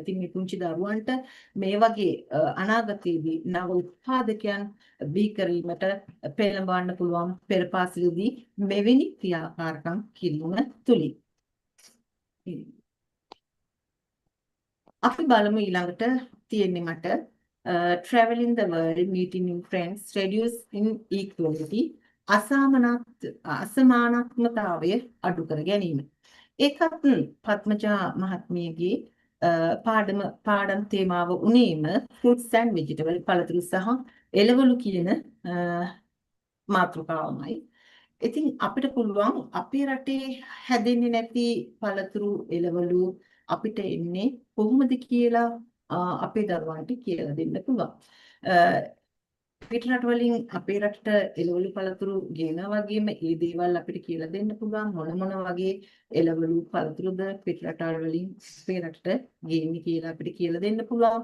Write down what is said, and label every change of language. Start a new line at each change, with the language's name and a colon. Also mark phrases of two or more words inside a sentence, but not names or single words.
Sinhala: ඉතින් මේ පුංචි දරුවන්ට මේ වගේ අනාගතයේදී නව උත්පාදකයන් බිහි කිරීමට පෙළඹවන්න පුළුවන් පෙරපාසලදී මෙවැනි ක්‍රියාකාරකම් කිරීම තුලින්. අපි බලමු ඊළඟට තියෙන්නේ මට
English: traveling the world meeting new friends reduce inequality
Sinhala: අසමානත්වතාවය අඩු කර ගැනීම. ඒකත් පත්මජා මහත්මියගේ පාඩම් තේමාව උනේම
English: fruits and vegetables
Sinhala: පළතුරු සහ එළවලු කියන මාතෘකාවමයි. ඉතින් අපිට පුළුවන් අපේ රටේ හැදෙන්නේ නැති පළතුරු එළවලු අපිට එන්නේ කොහොමද කියලා අපේ දරුවන්ට කියලා දෙන්න පුළුවන්. පිටරට වලින් අපේ රටට එළවලු පළතුරු ගෙනා වගේම ඒ දේවල් අපිට කියලා දෙන්න පුළුවන් මොන වගේ එළවලු පළතුරුද පිටරට වලින් අපේ රටට ගේන්නේ කියලා අපිට කියලා දෙන්න පුළුවන්.